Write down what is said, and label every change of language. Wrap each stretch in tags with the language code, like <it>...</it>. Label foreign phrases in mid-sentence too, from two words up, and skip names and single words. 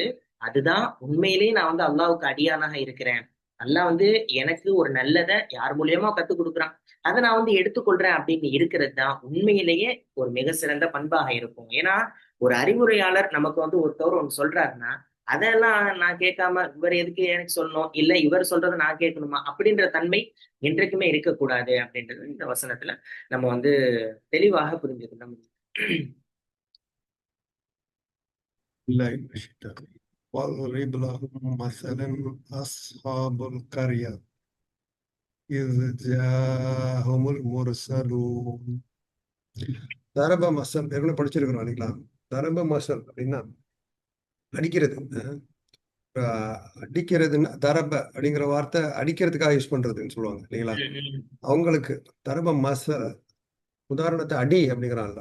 <ta>அதுதான் உண்மையிலேயே நான் வந்து அல்லாஹ்வுக்கு அடியானாக இருக்கிறேன், அல்லாஹ் வந்து எனக்கு ஒரு நல்லதை யார் மூலியமா கத்துக் கொடுக்குறான், அதை நான் வந்து எடுத்துக்கொள்றேன் அப்படின்னு இருக்கிறது தான் உண்மையிலேயே ஒரு மிக சிறந்த பண்பாக இருக்கும். ஏன்னா ஒரு அறிவுரையாளர் நமக்கு வந்து ஒருத்தவர் ஒன்று சொல்றாருன்னா அதெல்லாம் நான் கேட்காம இவர் எதுக்கு எனக்கு சொல்லணும், இல்ல இவர் சொல்றதை நான் கேட்கணுமா அப்படின்ற தன்மை என்றைக்குமே இருக்கக்கூடாது அப்படின்றது இந்த வசனத்துல நம்ம வந்து தெளிவாக புரிஞ்சுக்கணும்.</ta> <ar>بالله من الشيطان الرجيم. واضرب لهم مثلا أصحاب القرية إذ جاءهم المرسلون. ضرب مثل</ar> <ta>ஏற்கனவே படிச்சிருக்கிறோம் இல்லைங்களா?</ta> <ar>ضرب مثل</ar> <ta>அப்படின்னா அடிக்கிறது. அடிக்கிறதுன்னா தரப அப்படிங்கிற வார்த்தை அடிக்கிறதுக்காக யூஸ் பண்றதுன்னு சொல்லுவாங்க இல்லைங்களா? அவங்களுக்கு</ta> <ar>ضرب مثل</ar> <ta>உதாரணத்தை அடி அப்படிங்கிறான்ல.</ta>